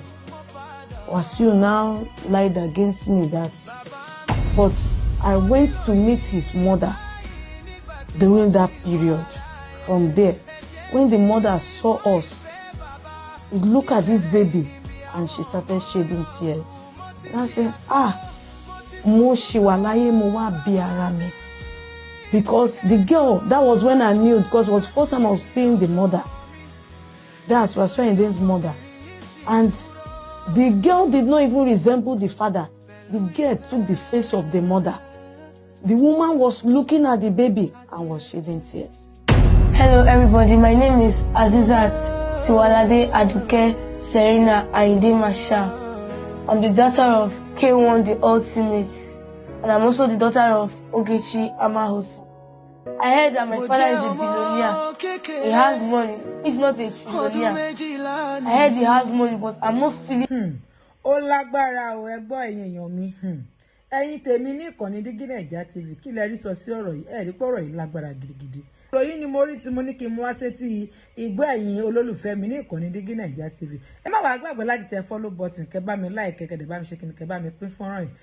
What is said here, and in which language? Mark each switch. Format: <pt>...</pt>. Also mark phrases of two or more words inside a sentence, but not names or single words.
<en>Wasiu now lied against me but I went to meet his mother during that period. From there, when the mother saw us, he looked at this baby and she started shedding tears. And I said,</en> <yo>mo shiwalaye mo wa bi ara mi.</yo> <en>Because the girl, that was when I knew, because it was the first time I was seeing the mother. That's Wasiu Ayinde's mother. And the girl did not even resemble the father. The girl took the face of the mother. The woman was looking at the baby and was shedding tears. Hello everybody, my name is Azizat Tiwalade Aduke Serena Ayinde Marshal. I'm the daughter of K1 the Ultimate. And I'm also the daughter of Ogechi Amahosu. I heard that my father is a billionaire. He has money, if not a trillionaire. I heard he has money, but I'm not feeling.</en> <yo>Ó lágbára o, ẹ gbọ́ ẹ̀yin èèyàn mi. Ẹ̀yin tèmi ní ìkànnì DIGINAIJA TV, kí lẹ rí sọ sí ọ̀rọ̀ yìí? Ẹ rí pé ọ̀rọ̀ yìí lágbára gidigidi. Ọ̀rọ̀ yìí ni mo rí tí mo ní kí n mú wá sétí ìgbọ́ ẹ̀yin olólùfẹ́ mi ní ìkànnì DIGINAIJA TV. Ẹ má wá gbàgbé láti tẹ</yo> <en>follow button,</en> <yo>kẹ́ bá mi like, kẹ́ dẹ̀ bá mi ṣe kíni, kẹ́ bá mi pín fọ́nrán yìí.</yo>